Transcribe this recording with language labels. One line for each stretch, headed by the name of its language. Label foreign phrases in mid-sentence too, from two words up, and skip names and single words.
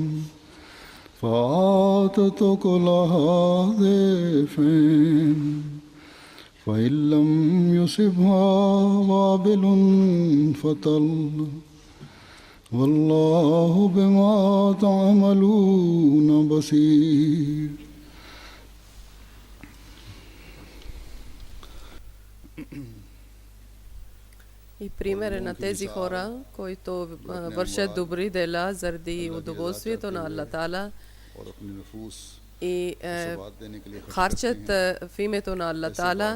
Arabic: فآتت أكلها ضعفين فإن لم يصبها وابل فطل والله بما تعملون بصير.
Bulgarian: И пример е на тези хора, които вършат добри дела заради удоволствието на Аллах Таала и харчат в името на Аллах Таала.